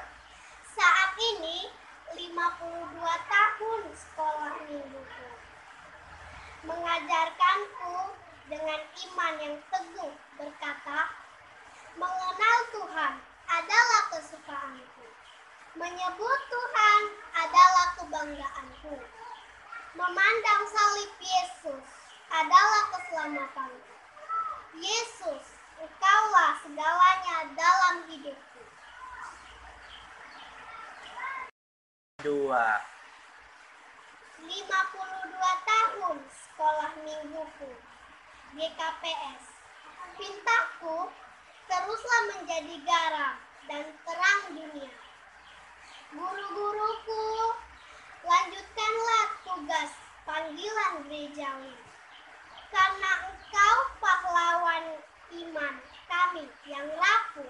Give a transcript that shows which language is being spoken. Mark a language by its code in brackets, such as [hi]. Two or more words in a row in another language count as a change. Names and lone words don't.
[id] Saat ini 52 tahun sekolah mingguku mengajarkanku dengan iman yang teguh berkata, mengenal Tuhan adalah kesukaanku, menyebut Tuhan adalah Memandang salib Yesus adalah keselamatan. Yesus, Engkaulah segalanya dalam hidupku. 2. 52 tahun sekolah mingguku, GKPS. Pintaku, teruslah menjadi garam dan terang dunia. Guru-guruku, lanjutkanlah tugas panggilan gerejawi. Karena Engkau pahlawan iman kami yang rapuh.